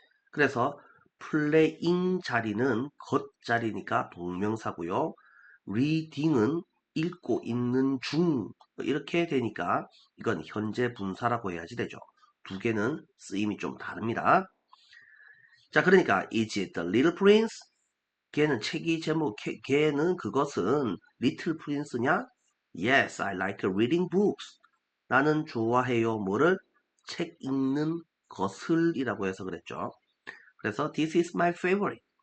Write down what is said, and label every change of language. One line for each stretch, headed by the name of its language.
Korean: 그래서 playing 자리는 것 자리니까 동명사고요. reading은 읽고 있는 중 이렇게 되니까 이건 현재 분사라고 해야지 되죠. 두 개는 쓰임이 좀 다릅니다.
English: 자, 그러니까 is it the little prince?
Korean: 걔는 책이 제목, 걔는 그것은 Little Prince냐?
English: Yes, I like reading books.
Korean: 나는 좋아해요. 뭐를? 책 읽는 것을 이라고 해서 그랬죠.
English: 그래서 this is my favorite.